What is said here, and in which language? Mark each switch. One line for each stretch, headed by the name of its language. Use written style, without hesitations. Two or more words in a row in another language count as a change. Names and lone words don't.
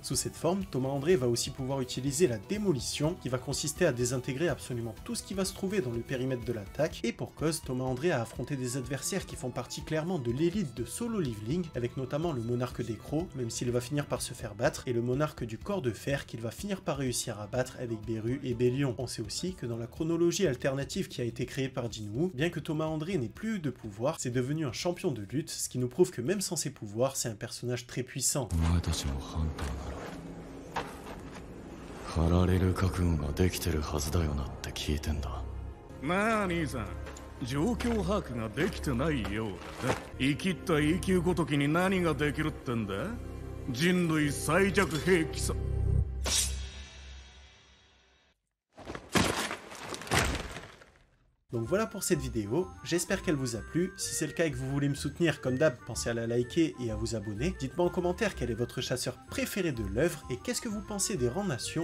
French: Sous cette forme, Thomas André va aussi pouvoir utiliser la démolition, qui va consister à désintégrer absolument tout ce qui va se trouver dans le périmètre de l'attaque, et pour cause, Thomas André a affronté des adversaires qui font partie clairement de l'élite de Solo Leveling, avec notamment le monarque des crocs, même s'il va finir par se faire battre, et le monarque du corps de fer qu'il va finir par réussir à battre avec Beru et Bélion. On sait aussi que dans la chronologie alternative qui a été créée par Jinwoo, bien que Thomas André n'ait plus eu de pouvoir, c'est devenu un champion de lutte, ce qui nous prouve que même sans ses pouvoirs, c'est un personnage très puissant.
Japanese: 狩られる覚悟ができてるはずだよなって聞いてんだ。なあ兄さん、状況把握ができてないようだ。生きった永久ごときに何ができるってんだ。人類最弱兵器さ。
French: Donc voilà pour cette vidéo, j'espère qu'elle vous a plu. Si c'est le cas et que vous voulez me soutenir, comme d'hab, pensez à la liker et à vous abonner. Dites-moi en commentaire quel est votre chasseur préféré de l'œuvre et qu'est-ce que vous pensez des rangs nations.